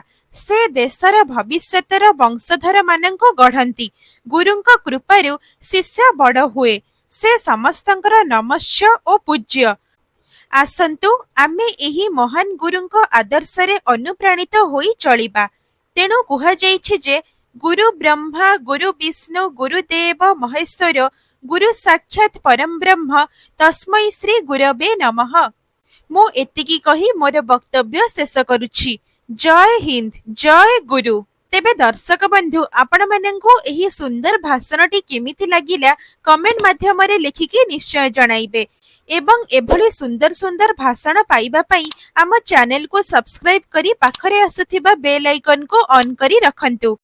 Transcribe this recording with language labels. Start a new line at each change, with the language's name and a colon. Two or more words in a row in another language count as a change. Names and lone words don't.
Odia: ସେ ଦେଶର ଭବିଷ୍ୟତର ବଂଶଧର ମାନଙ୍କୁ ଗଢ଼ନ୍ତି। ଗୁରୁଙ୍କ କୃପାରୁ ଶିଷ୍ୟ ବଡ଼ ହୁଏ। ସେ ସମସ୍ତଙ୍କର ନମସ୍ୟ ଔର ପୂଜ୍ୟ। ଆସନ୍ତୁ ଆମେ ଏହି ମହାନ ଗୁରୁଙ୍କ ଆଦର୍ଶ ରେ ଅନୁପ୍ରାଣିତ ହୋଇ ଚାଲିବା। ତେଣୁ କୁହା ଯାଇଛି ଯେ
Sanskrit: गुरु ब्रह्मा गुरु विष्णु गुरुदेव महेश्वर गुरु साक्षात परम ब्रह्म तस्मै श्री गुरवे नमः।
Odia: ମୁଁ ଏତିକି କହି ମୋର ବକ୍ତବ୍ୟ ଶେଷ କରୁଛି। ଜୟ ହିନ୍ଦ, ଜୟ ଗୁରୁ। ତେବେ ଦର୍ଶକ ବନ୍ଧୁ ଆପଣ ମାନଙ୍କୁ ଏହି ସୁନ୍ଦର ଭାଷଣଟି କେମିତି ଲାଗିଲା କମେଣ୍ଟ ମାଧ୍ୟମ ରେ ଲେଖିକି ନିଶ୍ଚୟ ଜଣାଇବେ ଏବଂ ଏଭଳି ସୁନ୍ଦର ସୁନ୍ଦର ଭାଷଣ ପାଇବା ପାଇଁ ଆମ ଚ୍ୟାନେଲ କୁ ସବସ୍କ୍ରାଇବ କରି ପାଖରେ ଆସୁଥିବା
English: bell icon
Odia: କୁ ଅନ୍ କରି ରଖନ୍ତୁ।